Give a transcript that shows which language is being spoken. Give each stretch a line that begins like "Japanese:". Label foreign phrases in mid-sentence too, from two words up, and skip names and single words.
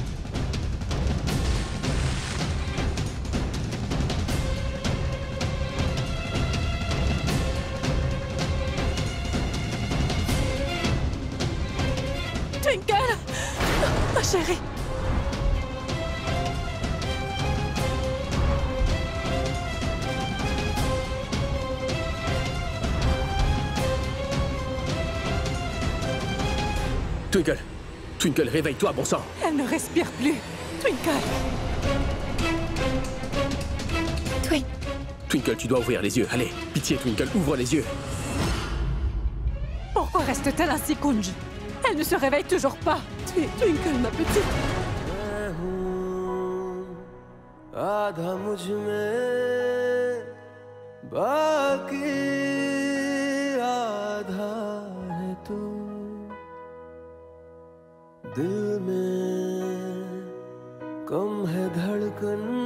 French: Twinkle! Ma chérie! Twinkle. Twinkle, réveille-toi, bon sang. Elle ne respire plus. Twinkle! Twinkle, tu dois ouvrir les yeux. Allez, pitié, Twinkle, ouvre les yeux. Pourquoi reste-t-elle ainsi, Kunj? Elle ne se réveille toujours pas. Twinkle, ma petite.
Hindi: आधा मुझ में बाकी आधा है तू दिल में कम है धड़कन